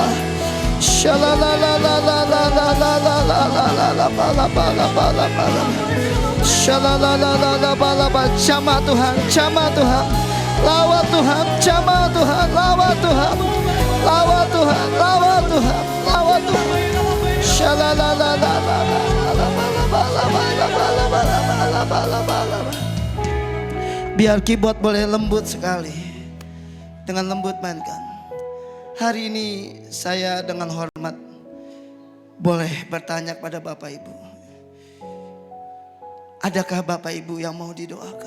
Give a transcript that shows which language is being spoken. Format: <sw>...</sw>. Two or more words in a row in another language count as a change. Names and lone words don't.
<ms>Shalala la la la la la la la la la la la bala bala bala bala. Shalala la la la bala bala. Jamah Tuhan, jamah Tuhan. Lawat Tuhan, jamah Tuhan, lawat Tuhan. Lawat Tuhan, lawat Tuhan, lawat Tuhan. Shalala la la la la la bala bala bala bala bala bala bala bala. Biar keyboard boleh lembut sekali. Dengan lembut mainkan. Hari ini saya dengan hormat boleh bertanya kepada Bapak Ibu. Adakah Bapak Ibu yang mau didoakan?</ms>